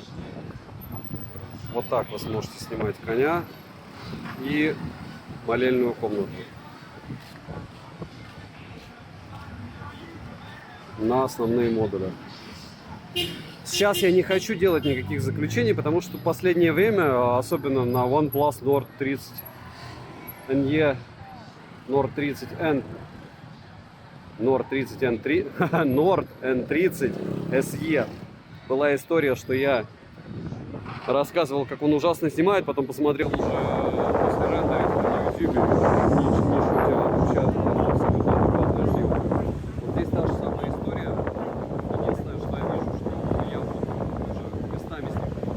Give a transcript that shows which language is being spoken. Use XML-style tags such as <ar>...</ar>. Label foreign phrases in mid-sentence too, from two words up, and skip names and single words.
<ru>Вот так вы сможете снимать коня и молельную комнату на основные модули. Сейчас я не хочу делать никаких заключений, потому что в последнее время, особенно на OnePlus Nord 30 NE, Nord 30N, Nord 30 N3, Nord N30 SE. Была история, что я рассказывал, как он ужасно снимает, потом посмотрел уже после рендеринга на YouTube, не шутя, вообще абсолютно адекватная съемка. Вот здесь та же самая история. Единственное, что я вижу, что я вот уже местами снимаю.</ru>